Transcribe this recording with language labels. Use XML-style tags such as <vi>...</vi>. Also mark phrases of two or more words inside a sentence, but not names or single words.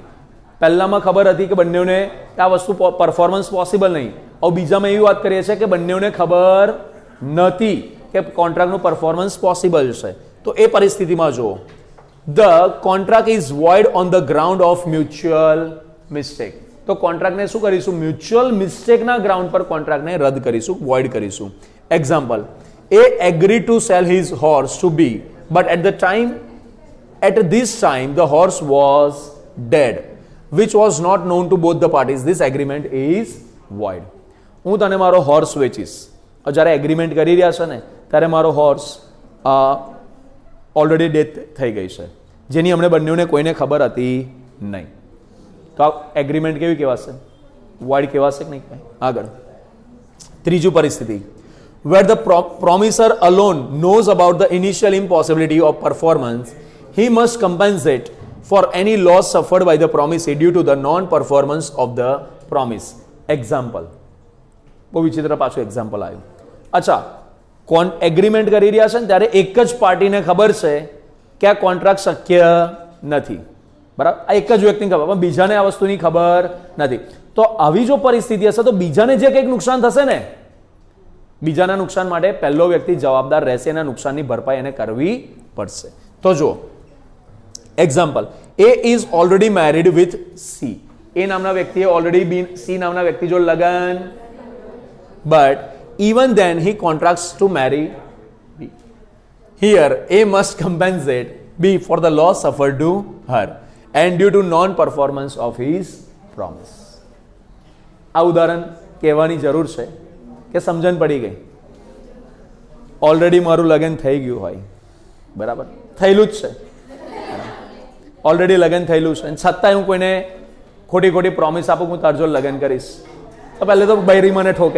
<gu>પહેલામાં ખબર હતી કે બંનેને આ વસ્તુ</gu> <en>performance possible</en> <gu>નહીં, હવે બીજામાં એવી વાત કરીએ છીએ કે બંનેને ખબર નથી કે કોન્ટ્રાક્ટનું પરફોર્મન્સ પોસિબલ છે. તો એ પરિસ્થિતિમાં જુઓ,</gu> <en>The contract is void on the ground of mutual mistake.</en> <gu>તો કોન્ટ્રાક્ટને શું કરીશું?</gu> <en>mutual mistakeના</en> <gu>ગ્રાઉન્ડ પર કોન્ટ્રાક્ટને રદ કરીશું, વોઇડ કરીશું. એક્ઝામ્પલ,</gu> <en>A agreed to sell his horse to B, but at this time the horse was dead, which was not known to both the parties. This agreement is void.</en> <gu>હું તને મારો હોર્સ વેચીશ, જ્યારે એગ્રીમેન્ટ કરી રહ્યા છે ને ત્યારે મારો હોર્સ</gu> <en>already death</en> <gu>થઈ ગઈ છે, જેની અમને બંનેને કોઈને ખબર હતી નહીં. તો આ એગ્રીમેન્ટ કેવી કહેવાશે? વોઇડ કહેવાશે કે નહીં? આગળ ત્રીજું પરિસ્થિતિ,</gu> <en>where the promiser alone knows about the initial impossibility of performance, he must compensate for any loss suffered by the promisee due to the non-performance of the promise. Example,</en> <gu>બહુ વિચિત્ર પાછું એક્ઝામ્પલ આવ્યું. અચ્છા, એગ્રીમેન્ટ કરી રહ્યા છે ને ત્યારે એક જ પાર્ટીને ખબર છે કે આ કોન્ટ્રાક્ટ શક્ય નથી. બરાબર? આ એક જ વ્યક્તિને ખબર, પણ બીજાને આ વસ્તુની ખબર નથી. તો આવી જો પરિસ્થિતિ હશે તો બીજાને જે કંઈક નુકસાન થશે ને, બીજાના નુકસાન માટે પહેલો વ્યક્તિ જવાબદાર રહેશે, એના નુકસાનની ભરપાઈ એને કરવી પડશે. તો જો એક્ઝામ્પલ,</gu> <en>A is already married with C.</en> <gu>A નામના વ્યક્તિએ ઓલરેડી C નામના વ્યક્તિ જો લગન,</gu> <en>but even then he contracts to marry B. Here A must compensate B for the loss suffered to her and due to non-performance of his promise.</en> <gu>આ ઉદાહરણ કહેવાની જરૂર છે કે સમજણ પડી ગઈ. ઓલરેડી મારું લગ્ન થઈ ગયું હોય, બરાબર, થયેલું જ છે, ઓલરેડી લગ્ન થયેલું છે, છતાંય હું કોઈને ખોટી ખોટી પ્રોમિસ આપું હું તારજો લગ્ન કરીશ, તો પહેલે તો બૈરી મને ઠોકે.</gu>